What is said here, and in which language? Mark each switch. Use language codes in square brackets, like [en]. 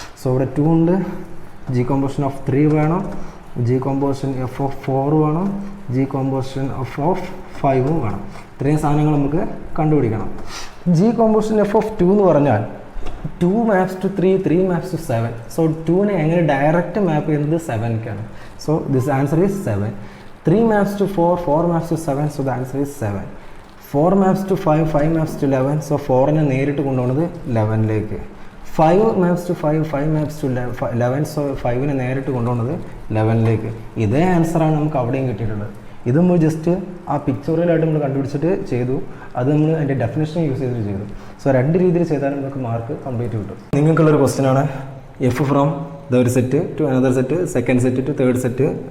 [ml] So ഇവിടെ 2 ഉണ്ട്, G composition of 3 വേണം, ജി കോമ്പോസിഷൻ എഫ് ഓഫ് 4 വേണം, ജി കോമ്പോസിഷൻ എഫ് ഓഫ് 5ഉം വേണം. ഇത്രയും സാധനങ്ങൾ നമുക്ക് കണ്ടുപിടിക്കണം. ജി കോമ്പോസിഷൻ എഫ് ഓഫ് 2 എന്ന് പറഞ്ഞാൽ 2 maps to 3, 3 maps to 7. So 2നെ എങ്ങനെ ഡയറക്റ്റ് മാപ്പ് ചെയ്യുന്നത് 7ക്കാണ്. [en] So this answer is 7. 3 maps to 4, 4 maps to 7, so the answer is 7. 4 maps to 5, 5 maps to 11, so [ml] 4നെ നേരിട്ട് കൊണ്ടുപോകുന്നത് 11ലേക്ക്. [en] 5 maps to 5, 5 maps to 11, so [ml] 5നെ നേരിട്ട് കൊണ്ടുപോകുന്നത് 11ലേക്ക്. ഇതേ ആൻസറാണ് നമുക്ക് അവിടെയും കിട്ടിയിട്ടുള്ളത്. ഇത് നമ്മൾ ജസ്റ്റ് ആ പിക്ചറിലായിട്ട് നമ്മൾ കണ്ടുപിടിച്ചിട്ട് ചെയ്തു, അത് നമ്മൾ അതിൻ്റെ ഡെഫിനേഷൻ യൂസ് ചെയ്തിട്ട് ചെയ്തു. സോ രണ്ട് രീതിയിൽ ചെയ്താലും നമുക്ക് മാർക്ക് കംപ്ലീറ്റ് കിട്ടും. നിങ്ങൾക്കുള്ളൊരു ക്വസ്റ്റ്യൻ ആണ്, എഫ് ഫ്രോം ഒരു set to another set, second set to third set.